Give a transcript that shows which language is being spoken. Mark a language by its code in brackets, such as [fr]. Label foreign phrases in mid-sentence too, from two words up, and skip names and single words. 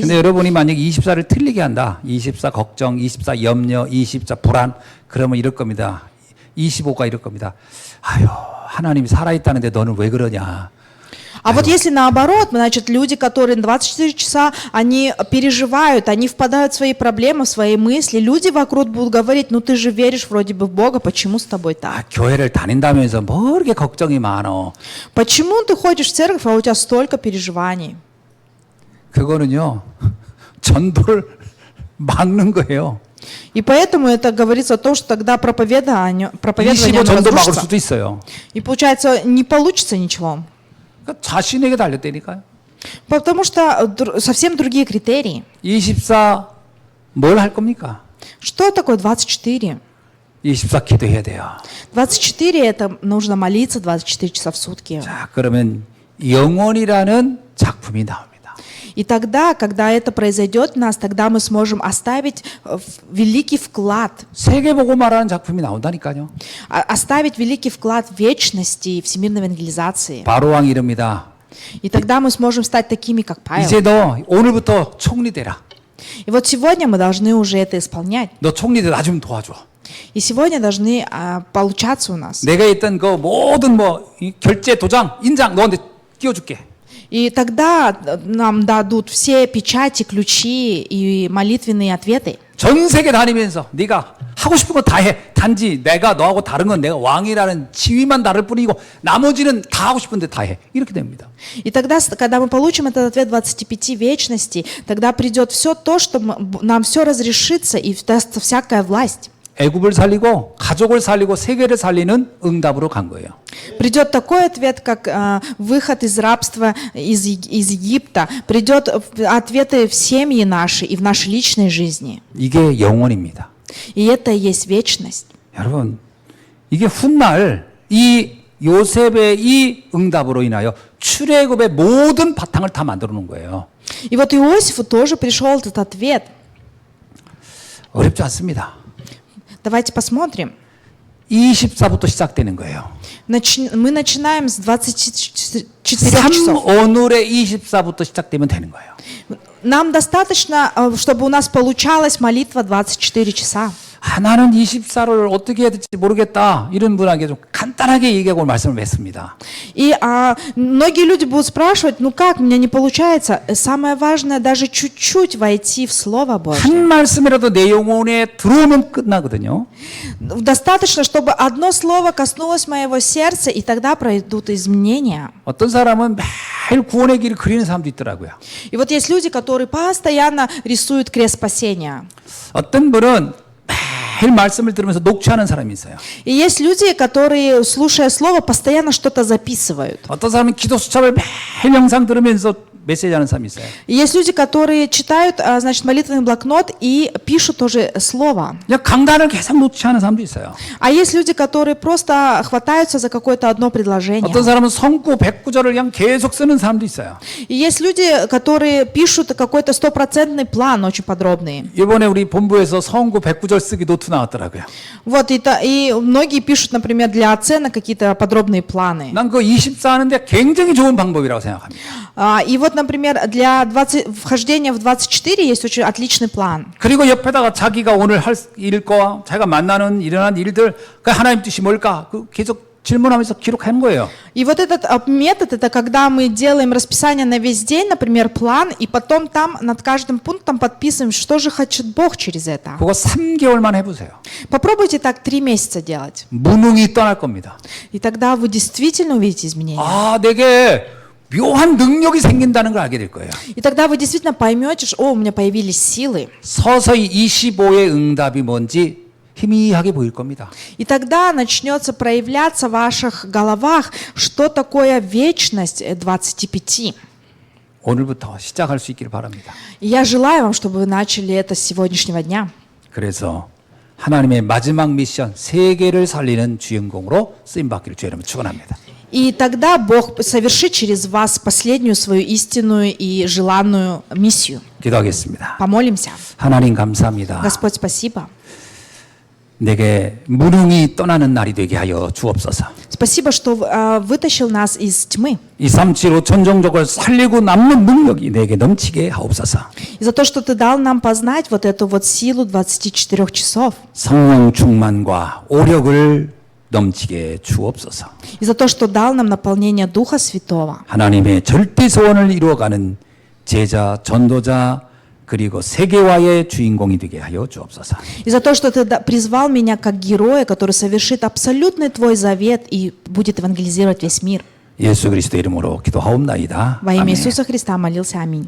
[ko] 근데 여러분이 만약에 24를 틀리게 한다. 24 걱정, 24 염려, 24 불안. 그러면 이럴 겁니다. 25가 이럴 겁니다. 아유, 하나님이 살아있다는데 너는 왜 그러냐. [ru] А вот если наоборот, значит, люди, которые 24 часа, они переживают, они впадают в свои проблемы, в свои мысли, люди вокруг будут говорить, ну ты же веришь вроде бы в Бога, почему с тобой 아, так? [ko] 교회를 다닌다면서 뭐 이렇게 걱정이 많어. [ru] Почему ты ходишь в церковь, а у тебя столько переживаний? [ko] 그거는요. 전도를 막는 거예요. [ru] И поэтому это говорится о том, что тогда проповедование [ko] 25 전도 막을 [ru] разрушится. [ko] 수도 있어요. [ru] И получается, не получится ничего. [ko] 그러니까 자신에게 달렸다니까요. [ru] Потому что совсем другие критерии. [ko] 24 뭘 할 겁니까? [ru] Что такое 24? [ko] 24 기도해야 돼요. [ru] 24 это нужно молиться 24 часа в сутки. [ko] 자, 그러면 영원이라는 작품이 나옵니다. [ru] И тогда, когда это произойдет в нас, тогда мы сможем оставить великий вклад. [ko] 세계복음화라는 작품이 나온다니까요. [ru] Оставить великий вклад в вечности, всемирной евангелизации. [ko] 바로 왕 이릅니다. [ru] И тогда мы сможем стать такими, как Павел. [ko] 이제 너 오늘부터 총리 되라. [ru] И вот сегодня мы должны уже это исполнять. [ko] 너 총리 돼 나 좀 도와줘. [ru] И сегодня должны получаться у нас. [ko] 내가 있던 그 모든 이 결제 도장, 인장 너한테 띄워줄게. [ru] И тогда нам дадут все печати, ключи и молитвенные ответы. [ko] 전 세계 다니면서 네가 하고 싶은 거 다 해. 단지 내가 너하고 다른 건 내가 왕이라는 지위만 다를 뿐이고 나머지는 다 하고 싶은데 다 해. 이렇게 됩니다. [ru] И тогда, когда мы получим этот ответ 25 вечностей, тогда придет все то, что нам все разрешится и дастся всякая власть. [ko] 애굽을 살리고 가족을 살리고 세계를 살리는 응답으로 간 거예요. [ru] Придет такой ответ, как выход из рабства из Египта. Придет ответы в семьи наши и в нашей личной жизни. [ko] 이게 영원입니다. [ru] И это и есть вечность. [ko] 여러분, 이게 훗날 이 요셉의 이 응답으로 인하여 출애굽의 모든 바탕을 다 만들어 놓은 거예요. [ru] И вот Иосифу тоже пришел этот ответ. [ko] 어렵지 않습니다. [ru] Давайте посмотрим. [ko] 24부터 시작되는 거예요. [ru] Мы начинаем с 24 3 часов. [ko] 오늘의 24부터 시작되면 되는 거예요. [ru] Нам достаточно, чтобы у нас получалась молитва 24 часа. [ko] 나는 24를 어떻게 해야 될지 모르겠다. 이런 분에게 좀 간단하게 얘기하고 말씀을 했습니다. [ru] И многие люди будут спрашивать, ну как, у меня не получается. Самое важное даже чуть-чуть войти в Слово Божье. [ko] 한 말씀이라도 내 영혼에 들어오면 끝나거든요. [ru] Достаточно, чтобы одно слово коснулось моего сердца, и тогда пройдут изменения. [ko] 어떤 사람은 매일 구원의 길을 그리는 사람도 있더라고요. [ru] И вот есть люди, которые постоянно рисуют крест спасения. [ko] 어떤 분은 매일 말씀을 들으면서 녹취하는 사람이 있어요. [ru] И есть люди, которые, слушая слово, постоянно что-то записывают. [ko] 어떤 사람은 기도 수첩을 매일 영상 들으면서 메시지하는 사람이 있어요. [ru] И есть люди, которые читают, значит, молитвенный блокнот и пишут тоже слово. [ko] 그냥 강단을 계속 녹취하는 사람도 있어요. [ru] А есть люди, которые просто хватаются за какое-то одно предложение. [ko] 어떤 사람은 성구 109절을 그냥 계속 쓰는 사람도 있어요. [ru] И есть люди, которые пишут какой-то стопроцентный план, очень подробный. [ko] 이번에 우리 본부에서 성구 109절 쓰기 노트 나왔더라고요. [ru] Вот, и многие пишут, например, для оценок какие-то подробные планы. [ko] 난 그 24 하는데 굉장히 좋은 방법이라고 생각합니다. [ru] И вот, например, для вхождения в 24 есть очень отличный план. [ko] 그리고 옆에다가 자기가 오늘 할 일과 자기가 만나는 일어난 일들 그 하나님 뜻이 뭘까 그 계속 질문하면서 기록하는 거예요. [ru] И вот этот метод, это когда мы делаем расписание на весь день, например, план, и потом там над каждым пунктом подписываем, что же хочет Бог через это. [ko] 그거 3개월만 해보세요. [ru] Попробуйте так 3 месяца делать. [ko] 무능이 떠날 겁니다. [ru] И тогда вы действительно увидите изменения. [ko] 내게 묘한 능력이 생긴다는 걸 알게 될 거예요. [ru] И тогда вы действительно поймете, что у меня появились силы. [ko] 서서히 25의 응답이 뭔지 희미하게 보일 겁니다. [ru] И тогда начнется проявляться в ваших головах, что такое вечность 25. [ko] 오늘부터 시작할 수 있기를 바랍니다. [ru] И я желаю вам, чтобы вы начали это с сегодняшнего дня. [ko] 그래서 하나님의 마지막 미션 세계를 살리는 주인공으로 쓰임 받기를 주의 이름으로 축원합니다. [ru] И тогда Бог совершит через вас последнюю свою истинную и желанную миссию. [ko] 기도하겠습니다. [ru] Помолимся. [ko] 하나님 감사합니다. [ru] Господь, спасибо. [ko] 내게 무능이 떠나는 날이 되게 하여 주옵소서. [ru] Спасибо, что вытащил нас из тьмы. [ko] 237 천정적을 살리고 남는 능력이 내게 넘치게 하옵소서. [ru] И за то, что Ты дал нам познать вот эту вот силу 24 часов. [ko] 성령 충만과 오력을 넘치게 주옵소서. [ru] И за то, что дал нам наполнение Духа Святого. [ko] 하나님의 절대 소원을 이루어가는 제자, 전도자 그리고 세계화의 주인공이 되게 하여 주옵소서. [ru] И за то, что Ты призвал меня как героя, который совершит абсолютный Твой завет и будет евангелизировать весь мир. [ko] 예수 그리스도 이름으로 기도하옵나이다. [ru] Во имя [ko] 아멘. [ru] Иисуса Христа молился. Аминь.